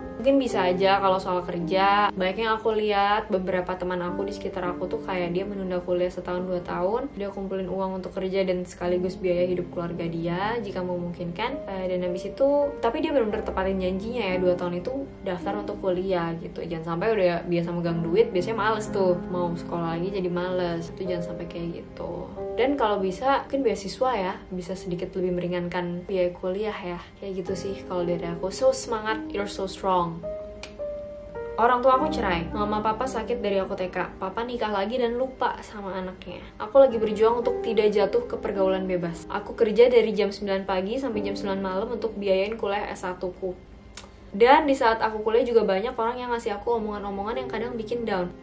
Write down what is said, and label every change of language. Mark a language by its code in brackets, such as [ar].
[id] Mungkin bisa aja kalau soal kerja, banyak yang aku lihat beberapa teman aku di sekitar aku tuh kayak dia menunda kuliah setahun 2 tahun, dia kumpulin uang untuk kerja dan sekaligus biaya hidup keluarga dia jika memungkinkan, dan habis itu tapi dia benar-benar tepatin janjinya ya, 2 tahun itu daftar untuk kuliah gitu. Jangan sampai udah biasa megang duit biasanya males tuh, mau sekolah lagi jadi males, itu jangan sampai kayak gitu. Dan kalau bisa mungkin beasiswa ya, bisa sedikit lebih meringankan biaya kuliah ya, kayak gitu sih kalau dari aku. [en] So [id] semangat, [en] you're so strong. [id] Orang tua aku cerai, mama papa sakit dari aku TK, papa nikah lagi dan lupa sama anaknya. Aku lagi berjuang untuk tidak jatuh ke pergaulan bebas. Aku kerja dari jam 9 pagi sampai jam 9 malam untuk biayain kuliah S1ku. Dan di saat aku kuliah juga banyak orang yang ngasih aku omongan-omongan yang kadang bikin down.